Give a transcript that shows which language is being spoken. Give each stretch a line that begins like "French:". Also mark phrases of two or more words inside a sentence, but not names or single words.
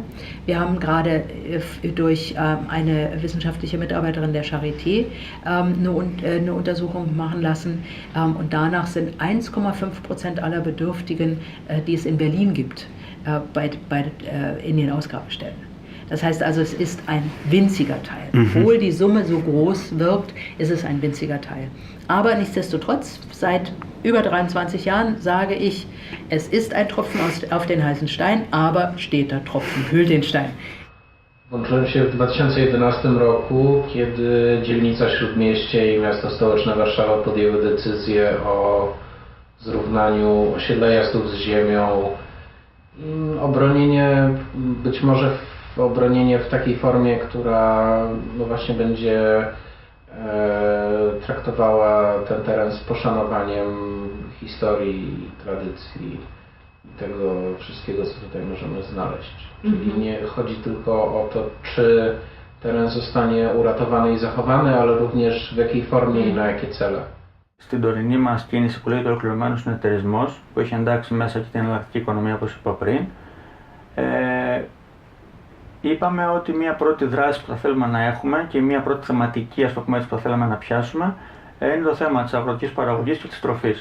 German: Wir haben gerade durch eine wissenschaftliche Mitarbeiterin der Charité eine Untersuchung machen lassen und danach sind 1,5% aller Bedürftigen, die es in Berlin gibt, in den Ausgabestellen. Das heißt also, es ist ein winziger Teil. Obwohl die Summe so groß wirkt, ist es ein winziger Teil. Aber nichtsdestotrotz, seit über 23 Jahren sage ich, es ist ein Tropfen auf den heißen Stein, aber steht der Tropfen, hüllt den Stein.
Polish: Włączyłem się w 2011 roku, kiedy dzielnica Śródmieście i miasto stołeczne Warszawa podjęły decyzję o zrównaniu osiedla Jasków z ziemią. Być może obronienie w takiej formie, która właśnie będzie traktowała ten teren z poszanowaniem historii, tradycji i tego wszystkiego, co tutaj możemy znaleźć. Czyli nie chodzi tylko o to, czy teren zostanie uratowany i zachowany, ale również w jakiej formie i na jakie cele.
Greek: Στην τωρινή μας κίνηση που λέγεται ολοκληρωμένος συνεταιρισμός, που έχει εντάξει μέσα και την εναλλακτική οικονομία όπως είπα πριν, είπαμε ότι μία πρώτη δράση που θα θέλουμε να έχουμε και μία πρώτη θεματική που θα θέλαμε να πιάσουμε είναι το θέμα της αγροτικής παραγωγής και της τροφής.